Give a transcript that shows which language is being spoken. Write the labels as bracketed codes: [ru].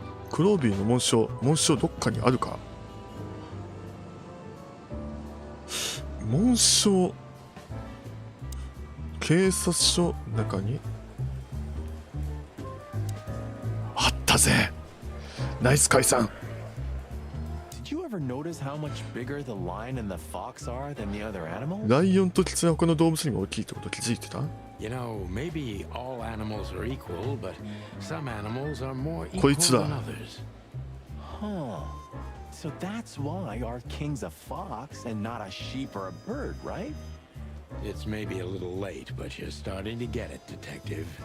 [ja] クロービーの紋章どっかにあるか。紋章、警察署の中にあったぜ。ナイス解散。 [en] Did you ever notice how much bigger the lion and the fox are than the other animals? [ja] ライオンとキツネは他の動物にも大きいってこと気づいてた？ [en] You know, maybe all animals are equal, but some animals are more こ equal [ja] いつだ。 [en] than others. Huh. So that's why our king's a fox and not a sheep or a bird, right? It's maybe a little late, but you're starting to get it, detective.